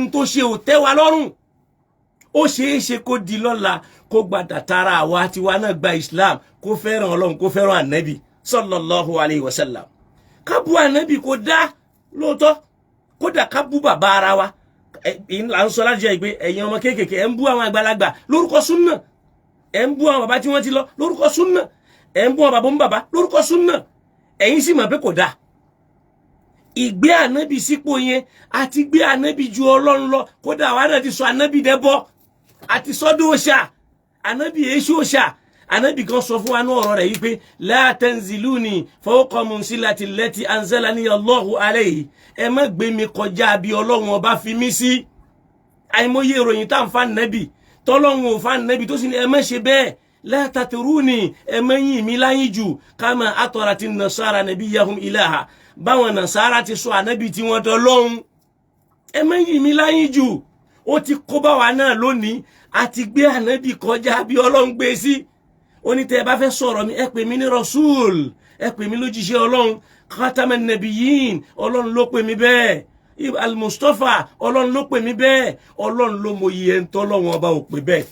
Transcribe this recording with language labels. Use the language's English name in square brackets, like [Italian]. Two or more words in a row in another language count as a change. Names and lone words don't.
[Yoruba] n tó ṣe ò tẹ́ wa lọ́rùn ó ṣeé ṣe kó di lọ́la kó gbàdà tara àwa tiwa náà gba Islam kó fẹ́ràn Ọlọ́run kó fẹ́ràn Ànábì [Arabic] صلى الله عليه وسلم [Yoruba] ká bú Ànábì kó dá lóòótọ́ kódà ká bú bàbá ara wa là ń sọ láti jẹ́ pé ẹ̀yin ọmọ kéékèèké ẹ̀ ń bú àwọn àgbàlagbà lórúkọ súnnà, ẹ̀ ń bú àwọn bàbá tí wọ́n ti lọ lórúkọ súnnà, ẹ̀ ń bú àwọn bàbá ń bàbá lórúkọ súnnà, ẹ̀yin sì mọ̀ pé kò dáa. Ìgbé ànábì sípò yẹn àti gbé ànábì ju Ọlọ́run lọ, kódà àwa náà ti sọ ànábì dẹbọ àti sọ́dọ̀ òòṣà, ànábì èṣù òòṣà. Ànábì kan sọ fún wa ní ọ̀rọ̀ rẹ̀ yìí pé [Arabic] لا تنزلوني فوق منزلتي التي أنزلني الله عليه, [Yoruba] ẹ má gbé mi kọjá bí Ọlọ́run ọba fi mí sí. Àìmọye ìròyìn tá ń fa ànábì tọ́lọ́run ò fa ànábì tó sì ní ẹ má ṣe bẹ́ẹ̀. [Arabic] لا تطروني, [Yoruba] ẹ má yìn mí láyìn jù [Arabic] كما أطرت النصارى نبيهم إلها, [Yoruba] báwọn nasara ti sọ ànábì tí wọ́n tọ́lọ́run. Ẹ má yìn mí láyìn jù. Ó ti kó bá wa náà lónìí àti gbé ànábì kọjá bí Ọlọ́run gbé sí. Ó ní tẹ́ bá fẹ́ sọ̀rọ̀ mi ẹ pè mí ní rasul, ẹ pè mí lójíṣẹ́ Ọlọ́run, [Arabic] خاتم النبيين, [Yoruba] Ọlọ́run ló pè mí bẹ́ẹ̀, al-Mustafa, Ọlọ́run ló pè mí bẹ́ẹ̀, Ọlọ́run ló mọ iye ntọ́ lọ́wọ́n ọba ò pè bẹ́ẹ̀.